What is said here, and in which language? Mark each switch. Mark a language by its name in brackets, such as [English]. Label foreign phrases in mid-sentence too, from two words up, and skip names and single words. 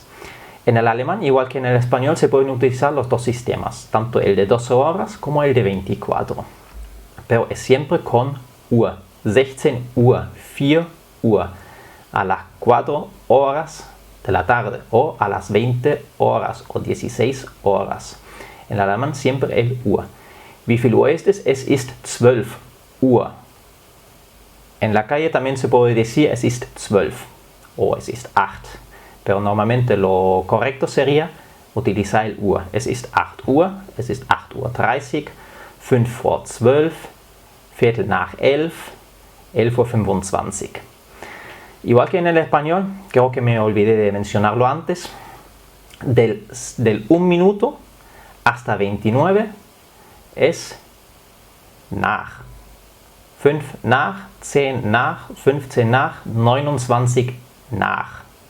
[Spanish] En el alemán, igual que en el español, se pueden utilizar los dos sistemas, tanto el de 12 horas como el de 24. Pero es siempre con Uhr. [German] 16 Uhr, 4 Uhr, [Spanish] a las 4 horas de la tarde o a las 20 horas o 16 horas. En el alemán siempre el Uhr. [German] Wie viel Uhr ist es? Es ist 12 Uhr. [Spanish] En la calle también se puede decir [German] es ist 12 [Spanish] o [German] es ist 8. [Spanish] Pero normalmente lo correcto sería utilizar el Uhr. [German] Es ist 8 Uhr, es ist 8:30 Uhr, 5 vor 12, Viertel nach 11, 11:25 Uhr. [Spanish] Igual que en el español, creo que me olvidé de mencionarlo antes, del 1 minuto hasta 29 es nach. [German] 5 nach, 10 nach, 15 nach, 29 nach.